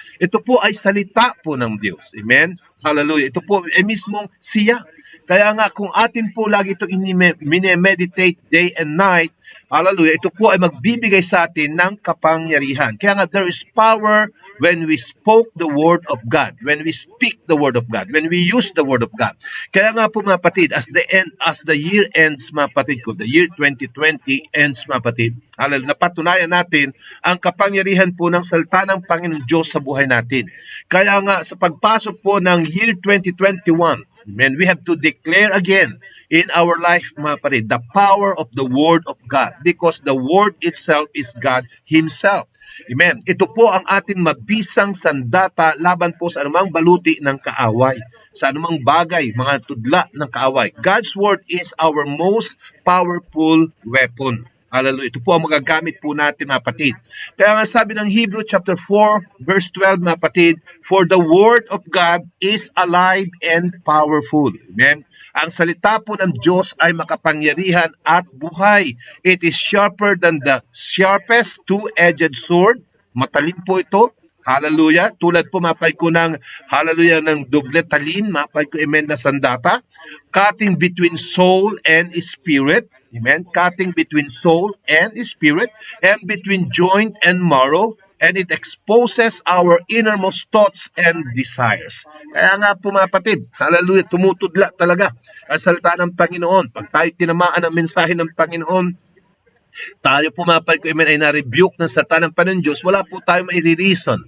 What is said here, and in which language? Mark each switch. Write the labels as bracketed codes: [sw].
[tl] Ito po ay salita po ng Diyos. Amen? Hallelujah. Ito po ay mismong siya. Kaya nga kung atin po lagi itong [en] meditate day and night, [tl] hallelujah, ito po ay magbibigay sa atin ng kapangyarihan. Kaya nga [en] there is power when we spoke the word of God, when we speak the word of God, when we use the word of God. [tl] Kaya nga po mga patid, [en] as the year ends [tl] mga patid ko, [en] the year 2020 ends [tl] mga patid, hallelujah, napatunayan natin ang kapangyarihan po ng salita ng Panginoon Diyos sa buhay natin. Kaya nga sa pagpasok po ng [en] year 2021, amen, we have to declare again in our life, [tl] mga parid, [en] the power of the Word of God, because the Word itself is God Himself. Amen. [tl] Ito po ang ating mabisang sandata laban po sa anumang baluti ng kaaway, sa anumang bagay, mga tudla ng kaaway. [en] God's Word is our most powerful weapon. [tl] Hallelujah. Ito po ang magagamit po natin, mga patid. Kaya nga sabi ng Hebrew chapter 4, verse 12, mga patid, [en] for the word of God is alive and powerful. [tl] Amen. Ang salita po ng Diyos ay makapangyarihan at buhay. [en] It is sharper than the sharpest two-edged sword. [tl] Matalim po ito. Hallelujah. Tulad po, mapay ko ng, hallelujah, ng doble talin, mapay ko, amen, na sandata. [en] Cutting between soul and spirit. Amen. Cutting between soul and spirit, and between joint and marrow, and it exposes our innermost thoughts and desires. [tl] Kaya nga po mga kapatid, hallelujah, tumutudla talaga ang salita ng Panginoon. Pag tayo tinamaan ng mensahe ng Panginoon, tayo po mga kapatid ko, amen, ay na-rebuke ng salita ng Panginoon Diyos, wala po tayo mai-reason.